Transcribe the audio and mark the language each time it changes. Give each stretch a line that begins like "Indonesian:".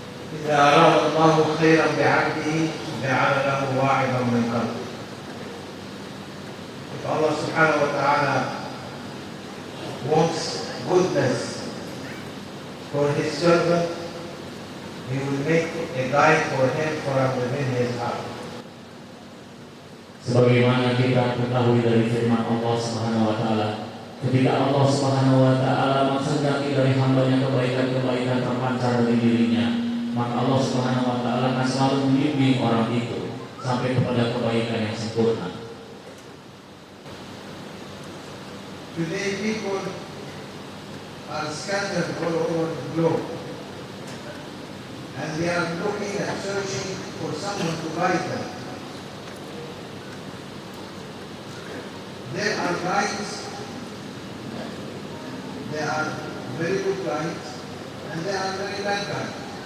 Arabic: إذا أراد الله خيرا بعبده جعل له واعظا من قلبه.
English: If Allah subhanahu wa ta'ala wants goodness for his servant, he will make a guide for him from within his heart.
Indonesian: Sebagaimana kita ketahui dari firman Allah Subhanahu wa taala, ketika Allah Subhanahu wa taala menghendaki dari hamba-Nya kebaikan-kebaikan terpancar dari dirinya, maka Allah Subhanahu wa taala akan selalu membimbing orang itu sampai kepada kebaikan yang sempurna.
English: Today people are scattered all over the globe, and they are looking and searching for someone to guide them. There are guides, there are very good guides, and there are very bad guides.